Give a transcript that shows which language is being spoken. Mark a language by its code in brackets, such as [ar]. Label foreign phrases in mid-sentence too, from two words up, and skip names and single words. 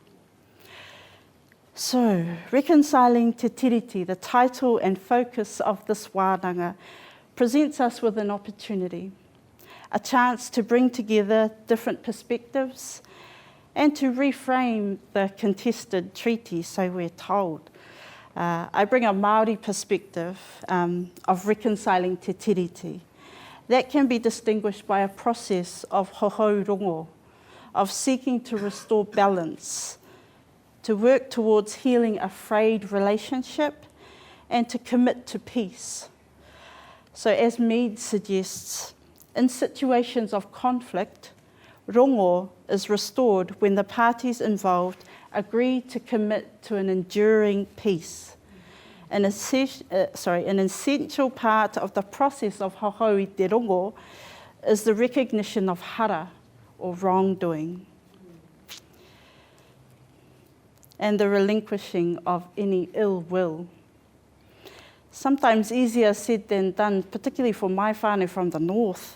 [en] So, Reconciling Te Tiriti, the title and focus of this wānanga, presents us with an opportunity, a chance to bring together different perspectives and to reframe the contested treaty, so we're told. I bring a Māori perspective of reconciling Te Tiriti. That can be distinguished by a process of [mi] hohau rongo, [en] of seeking to restore balance, to work towards healing a frayed relationship, and to commit to peace. So as Mead suggests, in situations of conflict, rongo is restored when the parties involved agree to commit to an enduring peace. An essential part of the process of [mi] hohau i te rongo [en] is the recognition of hara, or wrongdoing, and the relinquishing of any ill will. Sometimes easier said than done, particularly for my whānau from the north.